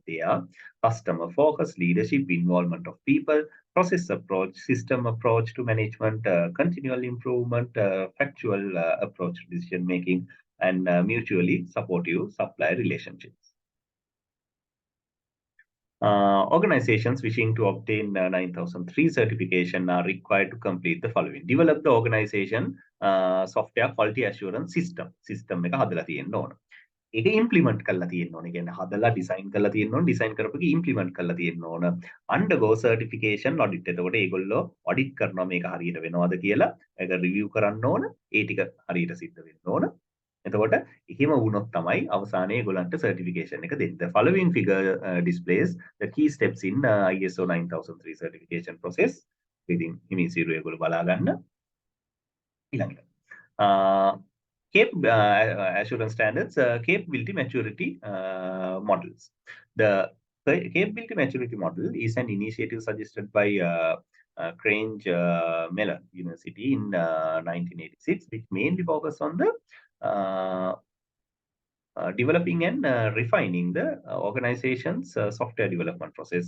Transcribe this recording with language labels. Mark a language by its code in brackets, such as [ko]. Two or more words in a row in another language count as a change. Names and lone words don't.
[en] They are customer focus, leadership, involvement of people, process approach, system approach to management, continual improvement, factual approach to decision making, and mutually supportive supply relationships. Organizations wishing to obtain 9003 certification are required to complete the following. Develop the organization software quality assurance system. [si] System එක හදලා තියෙන්න ඕන. ඒක implement කරලා තියෙන්න ඕන. කියන්නේ හදලා design කරලා තියෙන්න ඕන. design කරපු එක implement කරලා තියෙන්න ඕන. [en] Undergo certification audit. [si] එතකොට ඒගොල්ලෝ audit කරනවා මේක හරියට වෙනවද කියලා. ඒක review කරන්න ඕන. ඒ ටික හරියට සිද්ධ වෙන්න ඕන. එතකොට එහෙම වුණොත් තමයි අවසානයේ ඒගොල්ලන්ට certification එක දෙන්නේ. [en] The following figure displays the key steps in ISO 9003 certification process. [si] ඉතින් හිමිසිරු ඒගොල්ලෝ බලා ගන්න. [en] ඊළඟට assurance standards, capability maturity models. The capability maturity model is an initiative suggested by Crange Mellon University in 1986, which mainly focused on the developing and refining the organization's software development process.